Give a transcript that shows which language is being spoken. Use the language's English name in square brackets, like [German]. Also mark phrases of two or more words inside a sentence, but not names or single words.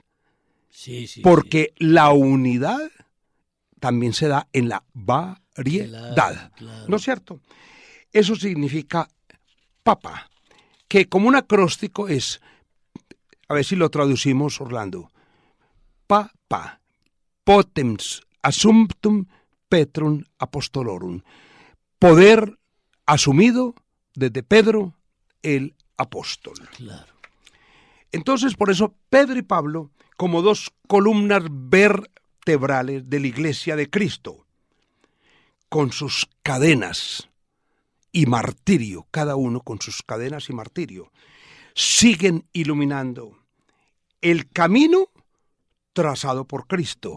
[Spanish] Sí, sí, Porque la unidad también se da en la variedad. Claro. ¿No es cierto? Eso significa papa, que como un acróstico es, a ver si lo traducimos, Orlando, [Latin] papa, potens assumptum Petrum apostolorum, [Spanish] poder asumido desde Pedro el apóstol. Claro. Entonces, por eso Pedro y Pablo, como dos columnas vertebrales de la Iglesia de Cristo, con sus cadenas y martirio, cada uno con sus cadenas y martirio, siguen iluminando el camino trazado por Cristo.